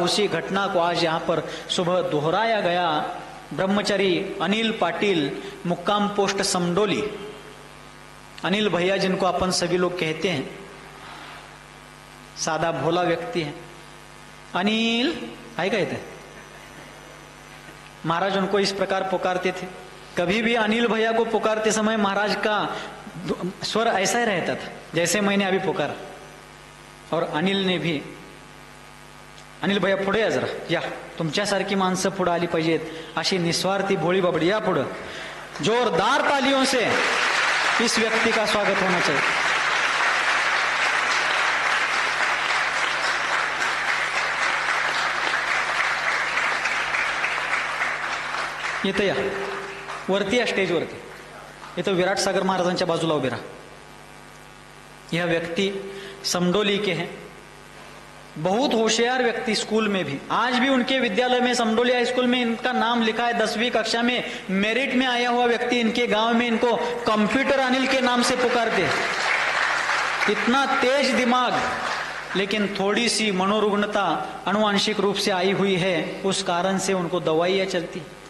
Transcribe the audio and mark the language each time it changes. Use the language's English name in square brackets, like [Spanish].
[Hindi] उसी घटना को आज यहाँ पर सुबह दोहराया गया। ब्रह्मचारी अनिल पाटिल, मुक्काम पोस्ट समडोली, अनिल भैया जिनको अपन सभी लोग कहते हैं, सादा भोला व्यक्ति है। अनिल है कहते हैं, महाराज उनको इस प्रकार पुकारते थे। कभी भी अनिल भैया को पुकारते समय महाराज का स्वर ऐसा ही रहता था जैसे मैंने अभी पुकारा। और अनिल ने भी, [Marathi] अनिल भैया पुढे या जरा, या तुमच्यासारखी माणसं पुढे आली पाहिजेत, अशी निस्वार्थी भोळी बाबडी, या पुढे। [Hindi] जोरदार तालियों से इस व्यक्ति का स्वागत होना चाहिए। [Marathi] येतं या वरती, या स्टेज वरती इथं विराट सागर महाराजांच्या बाजूला उभे राहा। [Hindi] यह व्यक्ति समडोली के हैं, बहुत होशियार व्यक्ति। स्कूल में भी, आज भी उनके विद्यालय में, समडोली हाई स्कूल में इनका नाम लिखा है। 10वीं कक्षा में मेरिट में आया हुआ व्यक्ति। इनके गांव में इनको कंप्यूटर अनिल के नाम से पुकारते। इतना तेज दिमाग, लेकिन थोड़ी सी मनोरुग्णता अनुवांशिक रूप से आई हुई है, उस कारण से उनको दवाइयां चलती।